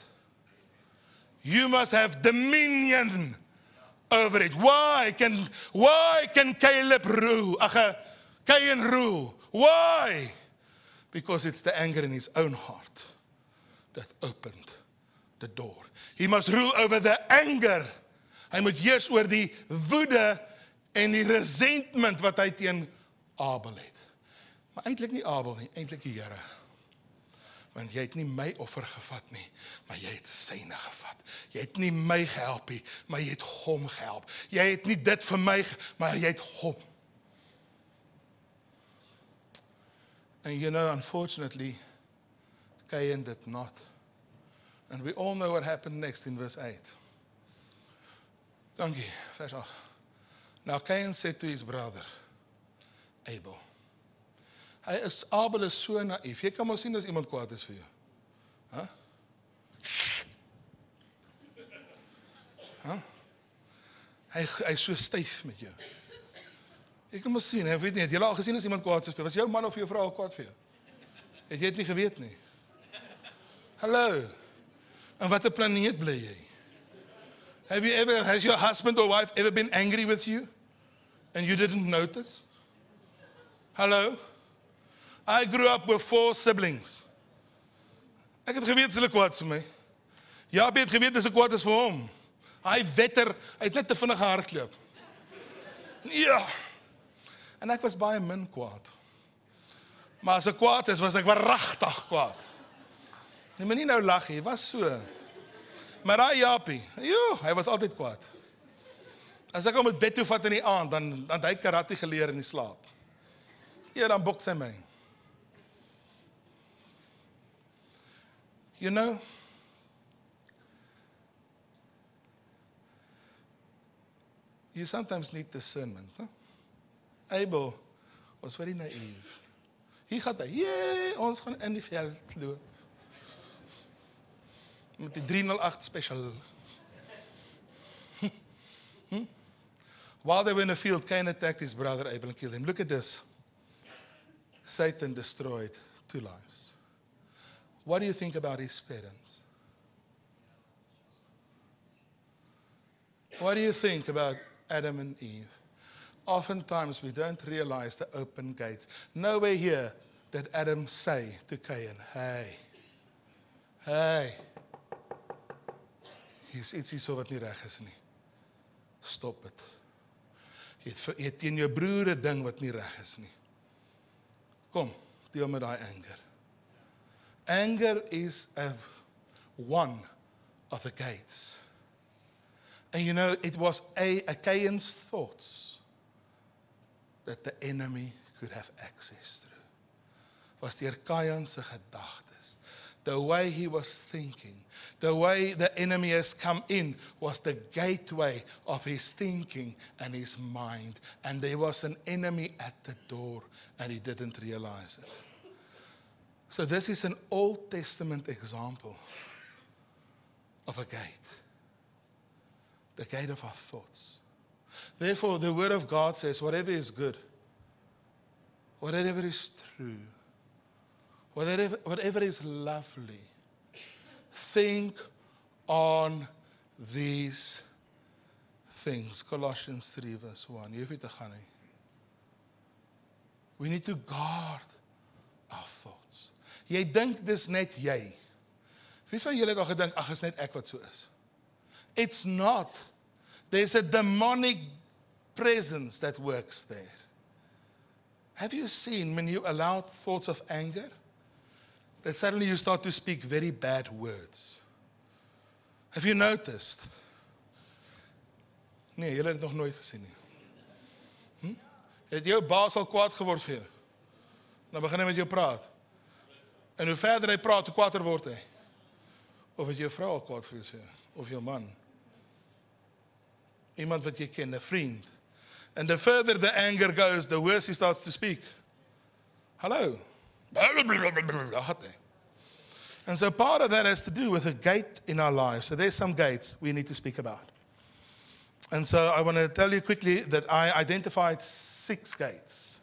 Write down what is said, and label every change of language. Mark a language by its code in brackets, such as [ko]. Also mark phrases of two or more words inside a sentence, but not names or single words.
[en] You must have dominion over it. Why can Caleb rule? Cain rule. Why? Because it's the anger in his own heart that opened the door. He must rule over the anger. [af] Hy moet heers oor die woede en die resentment wat hy teen Abel het. Maar eintlik nie Abel nie, eintlik die Here. Want jy het nie my offer gevat nie, maar jy het syne gevat. Jy het nie my gehelp nie, maar jy het hom gehelp. Jy het nie dit vir my, maar jy het hom. [en] And you know, unfortunately, Cain did not. And we all know what happened next in verse 8. [af] Dankie, vers 8. [en] Now Cain said to his brother, Abel. [af] Abel is so naïef. Jy kan maar sien as iemand kwaad is vir jou. Hy is so styf met jou. Jy kan maar sien, hy weet nie, het jy al gesien as iemand kwaad is vir jou? Was jou man of jou vrou al kwaad vir jou? Het jy het nie geweet nie? Hallo, en wat 'n planeet bly jy? [en] Has your husband or wife ever been angry with you and you didn't notice? Hello? I grew up with 4 siblings. [af] Ek het geweet hulle kwaad vir my. Jaapie het geweet as ek kwaad is vir hom. Hy wetter, hy het net te vinnig gehardloop. Ja. En ek was baie min kwaad. Maar as ek kwaad is, was ek waaragtig kwaad. Jy moet nie nou lag nie, was so. Maar daai Jaapie, hy was altyd kwaad. As ek hom met bed toe vat in die aand, dan hy karate geleer in die slaap. Ja, dan boks hy my. [en] You know, you sometimes need discernment. Huh? Abel was very naive. [af] Hier gaat hy, ons gaan in die veld loop. Met die 308 special. [en] While they were in the field, Cain attacked his brother Abel and killed him. Look at this. Satan destroyed 2 lives. What do you think about his parents? What do you think about Adam and Eve? Oftentimes we don't realize the open gates. Nowhere here did Adam say to Cain, [af] hey, hier's ietsie so wat nie reg is nie. Stop het. Jy het teen jou broer 'n ding wat nie reg is nie. Kom, deel met daai anger. [en] Anger is one of the gates. And you know, it was a Cain's thoughts that the enemy could have access through. [af] Was deur Cain se gedagtes. [en] The way he was thinking, the way the enemy has come in was the gateway of his thinking and his mind. And there was an enemy at the door and he didn't realize it. So this is an Old Testament example of a gate. The gate of our thoughts. Therefore, the Word of God says, whatever is good, whatever is true, whatever is lovely, think on these things. Colossians 3 verse 1. [af] Jy hoef nie te gaan nie. [en] We need to guard our thoughts. [af] Jy dink dis net jy. Wie van julle het al gedink, ag, is net ek wat so is? [en] It's not. There's a demonic presence that works there. Have you seen when you allow thoughts of anger, that suddenly you start to speak very bad words? Have you noticed? [af] Nee, julle het dit nog nooit gesien nie. Het jou baas al kwaad geword vir jou? Dan begin hy met jou praat. En hoe verder hy praat, hoe kwaader word hy. Of het jou vrou al kwaad vir jou? Of jou man? Iemand wat jy ken, 'n vriend. [en] And the further the anger goes, the worse he starts to speak. Hello. And so part of that has to do with a gate in our lives. So there's some gates we need to speak about. And so I want to tell you quickly that I identified 6 gates.